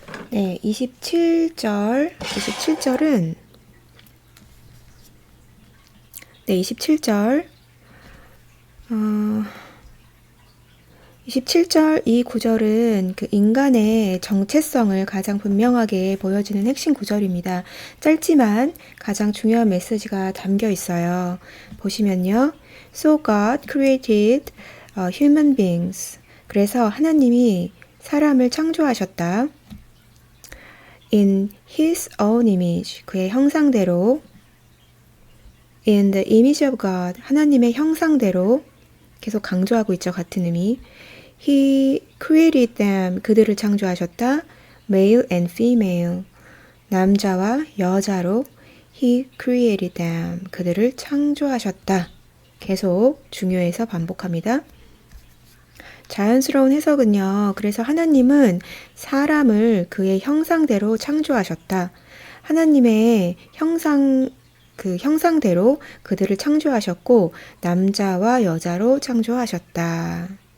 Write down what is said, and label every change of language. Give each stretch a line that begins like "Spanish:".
Korean: 네, 27절은 네, 27절 27절 이 구절은 그 인간의 정체성을 가장 분명하게 보여주는 핵심 구절입니다. 짧지만 가장 중요한 메시지가 담겨 있어요. 보시면요.
English: So God created human beings.
Korean: 그래서 하나님이 사람을 창조하셨다.
English: In his own image.
Korean: 그의 형상대로.
English: In the image of God.
Korean: 하나님의 형상대로. 계속 강조하고 있죠. 같은 의미.
English: He created them.
Korean: 그들을 창조하셨다.
English: Male and female.
Korean: 남자와 여자로
English: He created them.
Korean: 그들을 창조하셨다. 계속 중요해서 반복합니다. 자연스러운 해석은요. 그래서 하나님은 사람을 그의 형상대로 창조하셨다. 하나님의 그 형상대로 그들을 창조하셨고 남자와 여자로 창조하셨다.